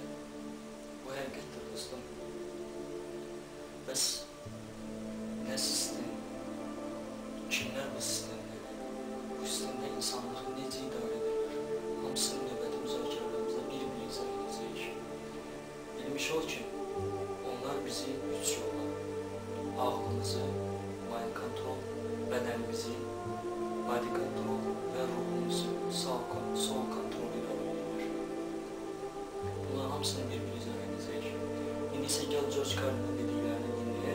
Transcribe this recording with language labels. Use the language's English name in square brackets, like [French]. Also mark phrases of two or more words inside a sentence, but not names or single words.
[Azerbaijani] Bu həqiqətdir dostum. Bəs nə sistem? Kimlər bu sistemdədir? Bu sistemdə insanlığı necə idarə edirlər? Hamısını növbəti müzakirələrimizdə bir-bir izah edəcəyik. Bilmiş ol ki, onlar bizi üç yolla, ağlımızı, [English] mind control, bədənimizi, body control [Azerbaijani] və ruhumuzu, [English] soul control [Azerbaijani] ilə öyrənir. Bunların hamısını bir-bir izah edəcək. İndi isə gəl George Carlin'in dediklərini dinləyək.